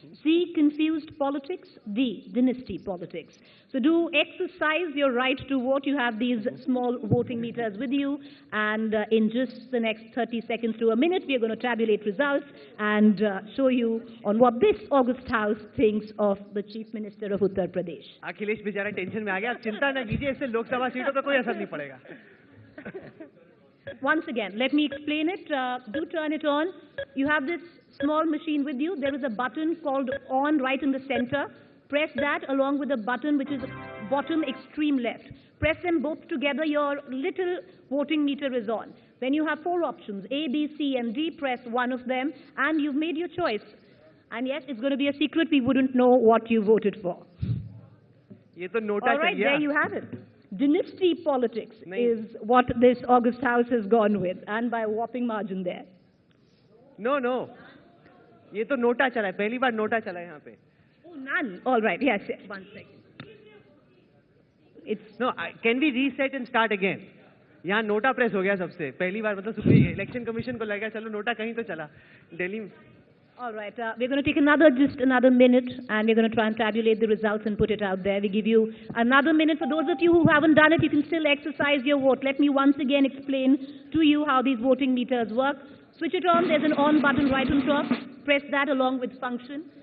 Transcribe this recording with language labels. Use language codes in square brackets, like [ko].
[en] C, confused politics. D, dynasty politics. So do exercise your right to vote. You have these small voting meters with you, and in just the next 30 seconds to a minute, we are going to tabulate results and show you on what this August House thinks of the Chief Minister of Uttar Pradesh. [hi] Akhilesh बेचारा tension में आ गया, आप चिंता ना कीजिए, इससे लोकसभा सीटों पर कोई असर नहीं पड़ेगा। [en] Once again, let me explain it. Do turn it on. You have this small machine with you. There is a button called on right in the center. Press that along with the button which is bottom extreme left. Press them both together. Your little voting meter is on. Then you have 4 options, A, B, C, and D. Press one of them, and you've made your choice. And yes, it's going to be a secret. We wouldn't know what you voted for. [hi] ये तो NOTA [en] All right, there you have it. Dynasty politics is what this August House has gone with, and by a whopping margin there. [hi] No, ये तो NOTA चला है, पहली बार NOTA चला है यहाँ पे। [en] Oh, none. All right, yes, yes. 1 second. No, can we reset and start again? [hi] यहाँ नोटा प्रेस हो गया सबसे पहली बार, मतलब सुप्रीम इलेक्शन कमीशन को लगा चलो नोटा कहीं तो चला दिल्ली में। [en] All right, we're going to take just another minute, and we're going to try and tabulate the results and put it out there. We give you another minute. For those of you who haven't done it, you can still exercise your vote. Let me once again explain to you how these voting meters work. Switch it on. There's an on button right on top. Press that along with function.